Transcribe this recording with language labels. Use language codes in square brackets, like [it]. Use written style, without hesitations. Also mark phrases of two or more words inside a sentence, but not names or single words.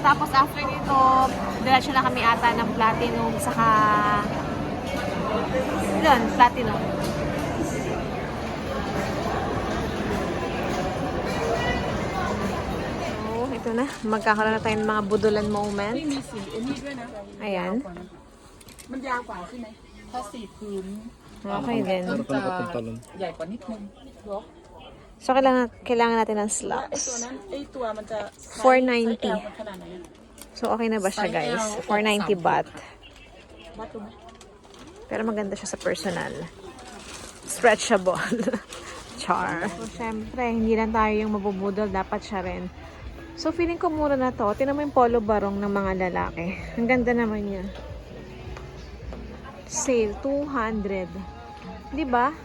[tl] Tapos, after nito, diretso na kami ata ng Platinum, saka yun, Platinum. So, ito na. Magkakaroon na tayo ng mga budulan moment. Ayan. [th] มันยาวกว่าใช่ไหมถ้า4 พื้น [tl] Okay din. [th] มันจะใหญ่กว่านิดนึง [tl] So, kailangan natin ng [th] ไอ [tl] slots. [th] ตัวนั้นไอตัวมันจะ 490 ไซส์ L มันขนาดไหน [tl] So, okay na ba siya, guys? 490 baht. [th] วัดดูไหม [tl] Pero maganda siya sa personal. Stretchable. Char. So, syempre, hindi lang tayo yung mabubudol. Dapat siya rin. So, feeling ko mura na to. Tingnan mo yung polo barong ng mga lalaki. Ang ganda naman niya. Sale, 200. Diba?